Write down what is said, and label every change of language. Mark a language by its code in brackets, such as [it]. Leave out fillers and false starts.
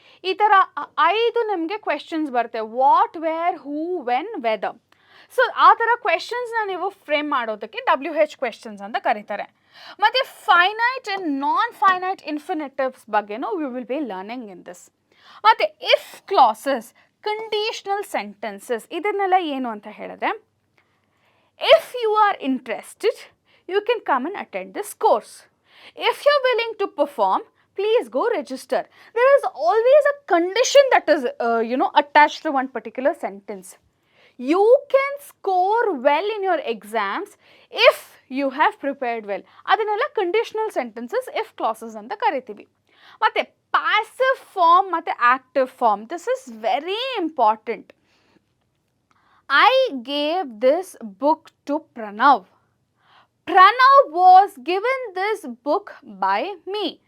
[kn] ಈ ಥರ 5 ನಿಮಗೆ ಕ್ವೆಶ್ಚನ್ಸ್ ಬರುತ್ತೆ. What, wear, who, when, weather. So ಆ ಥರ ಕ್ವೆಶ್ಚನ್ಸ್ನ ನೀವು ಫ್ರೇಮ್ ಮಾಡೋದಕ್ಕೆ WH ಕ್ವೆಶ್ಚನ್ಸ್ ಅಂತ ಕರೀತಾರೆ. ಮತ್ತು ಫೈನೈಟ್ ಆ್ಯಂಡ್ ನಾನ್ ಫೈನೈಟ್ ಇನ್ಫಿನಿಟಿವ್ಸ್ ಬಗ್ಗೆನೂ [en] We will be learning in this. [kn] ಮತ್ತು ಇಫ್ ಕ್ಲಾಸಸ್, ಕಂಡೀಷನಲ್ ಸೆಂಟೆನ್ಸಸ್, ಇದನ್ನೆಲ್ಲ ಏನು ಅಂತ ಹೇಳಿದ್ರೆ, [en] if you are interested, you can come and attend this course. If you're willing to perform, please go register. There is always a condition that is, attached to one particular sentence. You can score well in your exams if you have prepared well. [kn] ಅದನ್ನೆಲ್ಲ conditional sentences, if classes ಅಂತ ಕರಿತೀವಿ. ಮತ್ತು passive form ಮತ್ತು active form, [en] This is very important. I gave this book to Pranav. Pranav was given this book by me.